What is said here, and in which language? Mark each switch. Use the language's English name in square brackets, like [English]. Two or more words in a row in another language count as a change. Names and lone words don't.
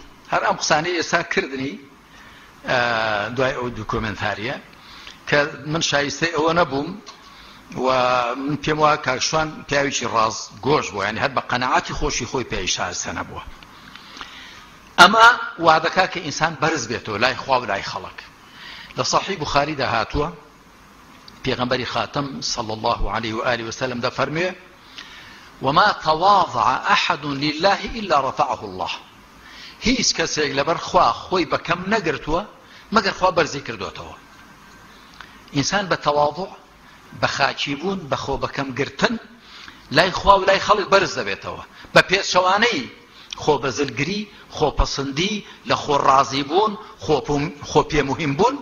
[Central Kurdish] هەر ئەم قسانەی ئێستا کردنی دوای ئەو دوکۆمنتاریە کە من شایستەی ئەوە نەبووم و من پێم وایە کاکشوان پیاوێکی ڕاست گۆش بوو، یعنی هەر بە قەنەعەتی خۆشی خۆی پێی شایستە نەبووە. ئەمە وا دەکات کە ئینسان بەرز بێتەوە لای خوا و لای خەڵک. لە صحیح بوخاریدا هاتووە پێغەمبەری خاتم [Arabic] صلى الله عليه وآله وسلم [Central Kurdish] دەفەرموێ [Arabic] وما تواضع أحد لله إلا رفعه الله. [Central Kurdish] هیچ کەسێک لەبەر خوا خۆی بەکەم نەگرتووە مەگەر خوا بەرزی کردوێتەوە. ئینسان بە تەواضع بە خاچی بوون بە خۆ بەکەم گرتن لای خوا و لای خەڵک بەرز دەبێتەوە، بە پێچەوانەی خۆ بەزلگری، خۆپەسەندی، لە خۆ ڕازی بوون، خۆ پێموهیم بوون.